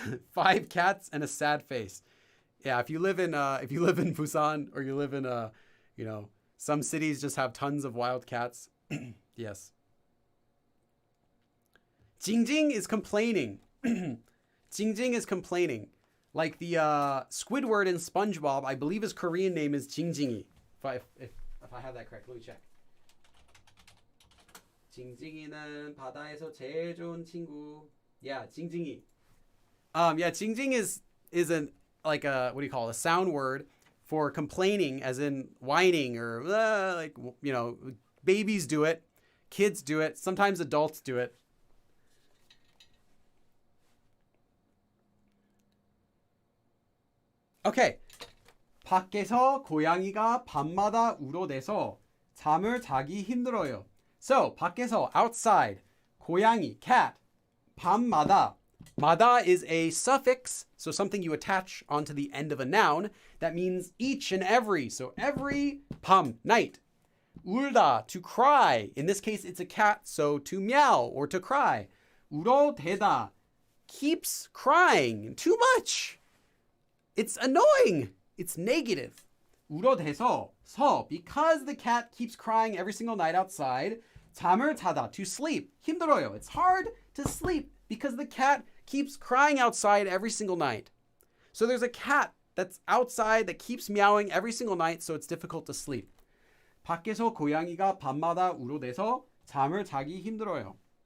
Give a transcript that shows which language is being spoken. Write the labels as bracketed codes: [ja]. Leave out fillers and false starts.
[en] 5 cats and a sad face. Yeah, if you live in Busan, or you live in you know, some cities just have tons of wild cats. Yes. Jingjing is complaining. Jingjing is complaining. Like the Squidward in SpongeBob, I believe his Korean name is Jingjingi. If I have that correct, let me check. [ko] 징징이는 바다에서 제일 좋은 친구. Yeah, 징징이. [en] Yeah, 징징 is an like a, what do you call it, a sound word for complaining, as in whining, or like, you know, babies do it, kids do it, sometimes adults do it. Okay. [ko] 밖에서 고양이가 밤마다 울어대서 잠을 자기 힘들어요. [en] So, 밖에서, outside, 고양이, cat, 밤마다. 마다 is a suffix, so something you attach onto the end of a noun. That means each and every. So every, 밤, night. 울다, to cry. In this case, it's a cat, so to meow or to cry. 울어대다, keeps crying. Too much. It's annoying. It's negative. 울어대서, 서, because the cat keeps crying every single night outside. [ko] 잠을 자다, [en] to sleep. [ko] 힘들어요. [en] It's hard to sleep because the cat keeps crying outside every single night. So there's a cat that's outside that keeps meowing every single night, so it's difficult to sleep. [ko] 밖에서 고양이가 밤마다 울어대서 잠을 자기 힘들어요.